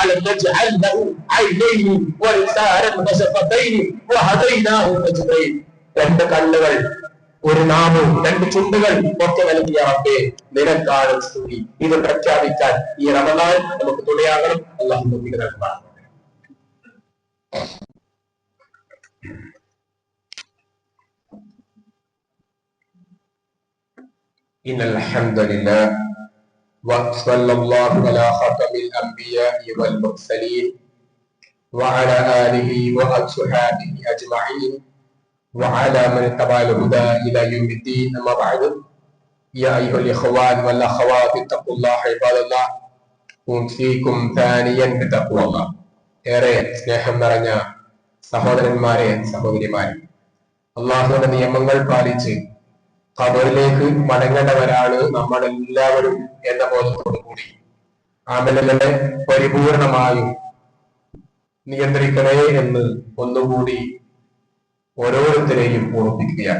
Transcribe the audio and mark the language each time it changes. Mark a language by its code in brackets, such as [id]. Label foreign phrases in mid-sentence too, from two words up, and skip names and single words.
[ml] രണ്ട് കണ്ണുകൾ, ഒരു നാവും, രണ്ട് ചുണ്ടുകൾ ഒക്കെ നൽകിയ റബ്ബേ, നിനക്കാണ് സ്തുതി. ഇത് പ്രഖ്യാപിക്കാൻ ഈ റമദാൻ നമുക്ക് തുണയാകണം. അല്ലാഹു നമുക്ക് നൽകണം. [ar] إن الحمد لله وصلى الله على خاتم الأنبياء والمرسلين وعلى آله وأصحابه أجمعين وعلى من تبع الهدى إلى يوم الدين. أما بعد، يا أيها الإخوان والأخوات اتقوا الله عباد الله، أوصيكم ثانيا بتقوى الله. [ml] ഏറെ സ്നേഹം നിറഞ്ഞ സഹോദരന്മാരെ, സഹോദരിമാരെ, അള്ളാഹുവിന്റെ നിയമങ്ങൾ പാലിച്ച് ഖബറിലേക്ക് മടങ്ങേണ്ടവരാണ് നമ്മളെല്ലാവരും എന്ന ബോധത്തോടു കൂടി അമലുകളെ പരിപൂർണമായും നിയന്ത്രിക്കണേ എന്ന് ഒന്നുകൂടി ഓരോരുത്തരെയും ഓർമ്മിപ്പിക്കുകയാണ്.